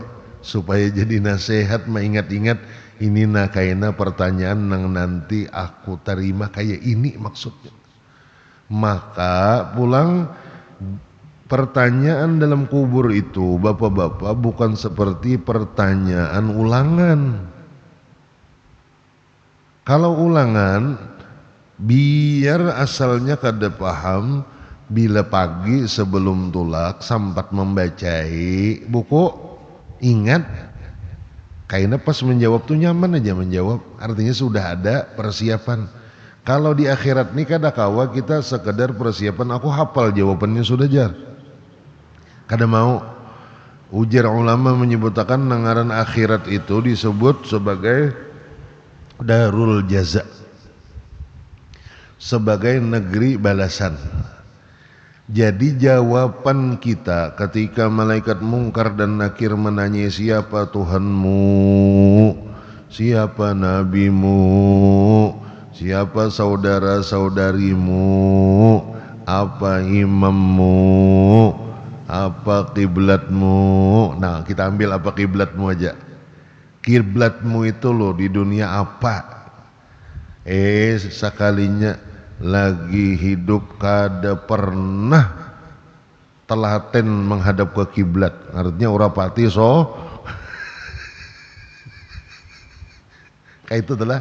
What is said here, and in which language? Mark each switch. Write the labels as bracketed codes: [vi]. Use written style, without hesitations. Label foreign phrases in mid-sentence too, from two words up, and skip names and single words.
[bjn] Supaya jadi nasihat mengingat-ingat ini kaina pertanyaan yang nanti aku terima kayak ini maksudnya. Maka pulang pertanyaan dalam kubur itu bapak-bapak bukan seperti pertanyaan ulangan. Kalau ulangan biar asalnya kada paham, bila pagi sebelum tulak sempat membacai buku, ingat kayaknya pas menjawab tuh nyaman aja menjawab, artinya sudah ada persiapan. Kalau di akhirat nih kada kawa kita sekedar persiapan, aku hafal jawabannya sudah jar, kada mau. Ujar ulama menyebutkan nangaran akhirat itu disebut sebagai [ar] دار الجزاء, [bjn] sebagai negeri balasan. Jadi jawaban kita ketika malaikat mungkar dan nakir menanya siapa Tuhanmu, siapa nabimu, siapa saudara-saudarimu, apa imammu, apa kiblatmu. Nah kita ambil apa kiblatmu aja. Kiblatmu itu loh di dunia apa? Sekalinya lagi hidup kada pernah telaten menghadap ke kiblat, artinya [jv] ora pati [bjn] kayak itu telah.